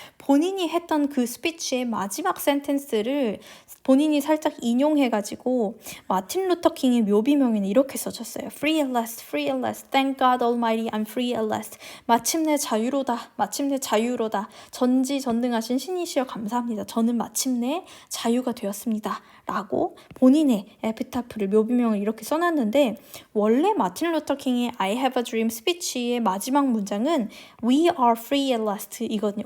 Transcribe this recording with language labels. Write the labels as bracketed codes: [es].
[ko] 본인이 했던 그 스피치의 마지막 센텐스를 본인이 살짝 인용해가지고 마틴 루터 킹의 묘비명에는 이렇게 써졌어요. [en] Free at last, free at last. Thank God Almighty, I'm free at last. [ko] 마침내 자유로다, 마침내 자유로다. 전지전능하신 신이시여 감사합니다. 저는 마침내 자유가 되었습니다. 라고 본인의 에피타프를 묘비명을 이렇게 써놨는데 원래 마틴 루터 킹의 I have a dream 스피치의 마지막 문장은 [en] We are free at last [ko] 이거든요.